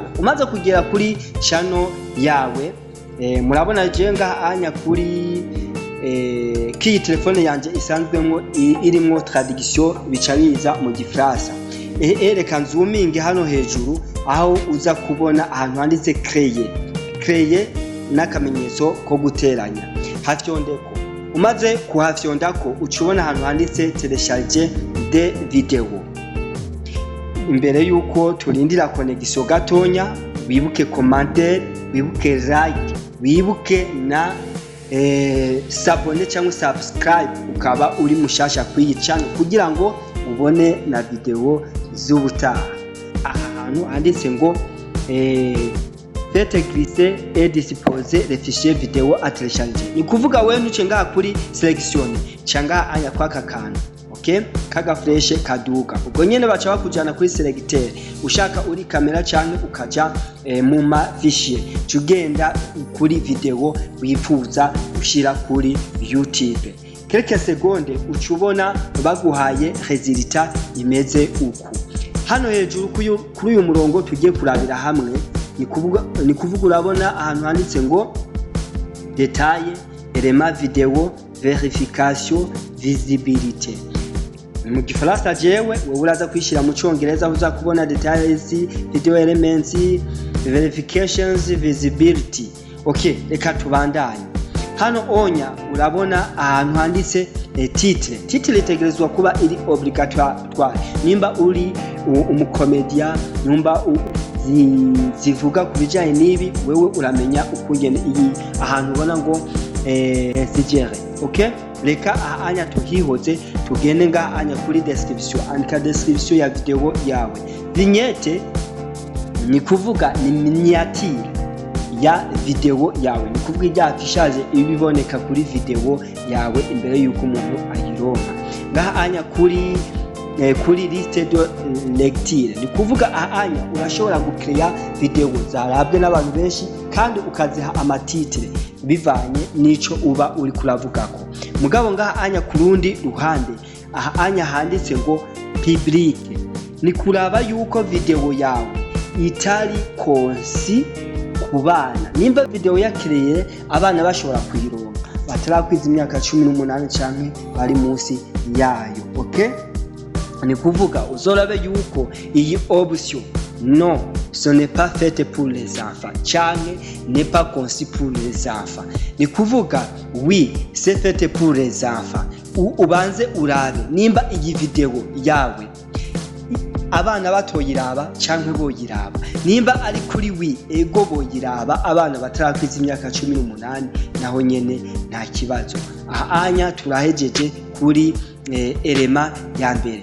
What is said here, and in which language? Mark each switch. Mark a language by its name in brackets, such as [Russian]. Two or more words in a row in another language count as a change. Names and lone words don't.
[Rundi] Umaze kugera kuri channel yawe, murabona je ngahanya kuri kiyi telefone yanje isanzwemo irimwo traduction bica biza mu Gifaransa. Reka nzuminge hano hejuru aho uza kubona ahantu handitse créer n'akamenyetso ko guteranya, hafyondeko. Umaze kuhafyondako ucubona ahantu handitse [French] télécharger des vidéos. [Rundi] Imbere yuko turindira connection gatonya, wibuke commentaire, wibuke like, wibuke na s'abonner cyangwa subscribe ukaba uri mushasha kwiyi channel kugira ngo ubone na video z'ubutaha. Aha hantu handitse ngo [French] faites glisser et disposer les fichiers vidéo à télécharger. [Rundi] Ni kuvuga wewe ntuce ngaha kuri selection cyangwa anya kwaka kantu, okay, kaga flash kaduka. Ubwo nyene baca bakujana kuri selecteur, ushaka uri kamera cyane ukaja mu ma fichier, tugenda kuri video wifuza ushira kuri YouTube. [French] Quelques secondes [Rundi] ucubona baguhaye resultat imeze uku. Hano hejuru kuri uyu murongo tugiye kurabira hamwe, ni kuvuga urabona ahantu handitse ngo [French] detail, element video, verification, visibilité. [Rundi] Mu Gifaransa jewe wowe uraza kwishira mu Congereza uza kubona [English] details, video elements, verifications, visibility. [Rundi] Okay, reka tubandanye. Hano onya urabona ahantu handitse titre itegerezwa kuba iri obligatoire. Nimba uri umukomedia, nimba zivuga kubijanye nibi, wewe uramenya ukungene iyi ahantu ubona ngo sigere. Okay, reka ahanya tuhihoze tugende ngahanya kuri description, andika description ya video yawe. Vignette ni kuvuga ni miniature ya video yawe, ni kuvuga ijya affichage ibiboneka kuri video yawe imbere yuko umuntu ayironka. Ngahanya kuri [French] liste de lecture, [Rundi] ni kuvuga ahanya urashobora gukreya video zarabwe n'abantu benshi kandi ukaziha amatitre bivanye nico uba uri kuravugako. Mugabo ngahanya kurundi ruhande ahanya handitse ngo public, ni kuraba yuko video yawe itari konsi ku bana. Nimba video yakreye abana bashobora kuyironka batarakwiza imyaka 18 canke bari munsi yayo. Okay, ni kuvuga uzorabe yuko iyi option [French] non, ce n'est pas fait pour les enfants, canke n'est pas conçu pour les enfants. [Rundi] Ni kuvuga [French] oui, c'est fait pour les enfants. [Rundi] Ubanze urabe nimba iyi video yawe abana batoyiraba canke boyiraba. Nimba ari kuri oui, ego boyiraba abana batarakwiza imyaka 18, naho nyene nta kibazo. Ahanya turahejeje kuri element ya mbere.